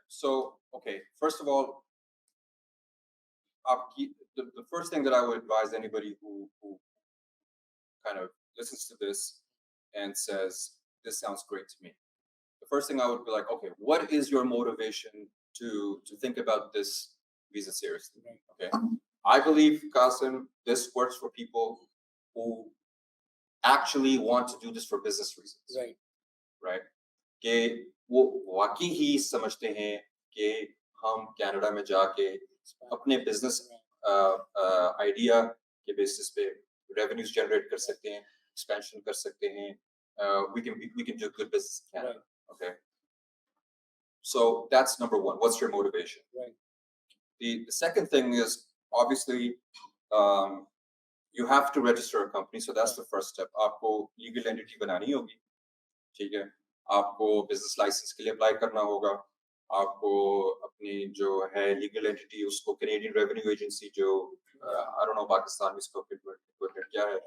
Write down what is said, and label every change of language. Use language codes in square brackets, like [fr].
[en] So okay, first of all, the first thing that I would advise anybody who kind of listens to this and says, this sounds great to me. The first thing I would be like, okay, what is your motivation to think about this visa seriously? Okay. I believe, Qassim, this works for people who actually want to do this for business reasons. Right? [hi] कि वो वाकई ही समझते हैं कि हम Canada में जाके अपने बिजनेस आइडिया के बेसिस पे revenues generate कर सकते हैं, expansion कर सकते हैं, [en] we can do good business in Canada. Okay, so that's number one. What's your motivation? The second thing is obviously you have to register a company, so that's the first step. [hi] आपको legal entity बनानी होगी, ठीक है? आपको business license के लिए apply करना होगा. आपको अपनी जो है legal entity उसको Canadian Revenue Agency जो [en] I don't know [hi] Pakistan में इसका equivalent क्या है?